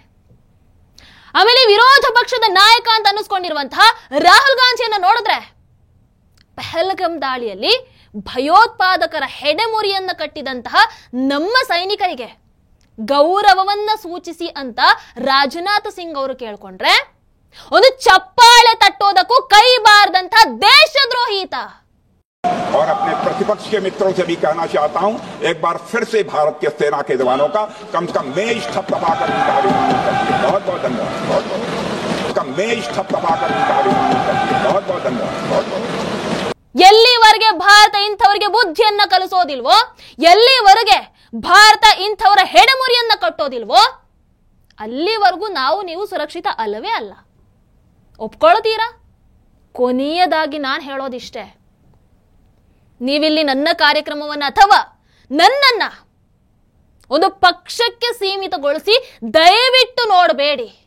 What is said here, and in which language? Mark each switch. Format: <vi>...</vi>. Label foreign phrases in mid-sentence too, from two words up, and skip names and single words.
<kn>ಆಮೇಲೆ ವಿರೋಧ ಪಕ್ಷದ ನಾಯಕ ಅಂತ ಅನ್ನಿಸ್ಕೊಂಡಿರುವಂತಹ ರಾಹುಲ್ ಗಾಂಧಿಯನ್ನ ನೋಡಿದ್ರೆ ಪಹಲ್ಗಮ್ ದಾಳಿಯಲ್ಲಿ ಭಯೋತ್ಪಾದಕರ ಹೆಡೆಮುರಿಯನ್ನ ಕಟ್ಟಿದಂತಹ ನಮ್ಮ ಸೈನಿಕರಿಗೆ ಗೌರವವನ್ನ ಸೂಚಿಸಿ ಅಂತ ರಾಜನಾಥ್ ಸಿಂಗ್ ಅವರು ಕೇಳ್ಕೊಂಡ್ರೆ ಒಂದು ಚಪ್ಪಾಳೆ ತಟ್ಟೋದಕ್ಕೂ ಕೈ ಬಾರದಂತಹ ದೇಶದ್ರೋಹಿತ.</kn> <hi>और अपने प्रतिपक्ष के मित्रों से भी कहना चाहता हूं, एक बार फिर से भारतीय सेना के जवानों का कम से कम मेज थपथपाकर उनका अभिनंदन करिए. बहुत बहुत धन्यवाद. बहुत बहुत कम मेज थपथपाकर उनका अभिनंदन करिए. बहुत बहुत धन्यवाद. बहुत बहुत</hi> <kn>ಎಲ್ಲಿವರೆಗೆ ಭಾರತ ಇಂಥವರಿಗೆ ಬುದ್ಧಿಯನ್ನ ಕಲಿಸೋದಿಲ್ವೋ, ಎಲ್ಲಿವರೆಗೆ ಭಾರತ ಇಂಥವರ ಹೆಡೆಮುರಿಯನ್ನ ಕಟ್ಟೋದಿಲ್ವೋ, ಅಲ್ಲಿವರೆಗೂ ನೀವು ಸುರಕ್ಷಿತ ಅಲ್ಲವೇ ಅಲ್ಲ. ಒಪ್ಕೊಳ್ತೀರಾ? ಕೊನೆಯದಾಗಿ ನಾನು ಹೇಳೋದಿಷ್ಟೇ, ನೀವಿಲ್ಲಿ ನನ್ನ ಕಾರ್ಯಕ್ರಮವನ್ನ ಅಥವಾ ನನ್ನನ್ನ ಒಂದು ಪಕ್ಷಕ್ಕೆ ಸೀಮಿತಗೊಳಿಸಿ ದಯವಿಟ್ಟು ನೋಡಬೇಡಿ.</kn>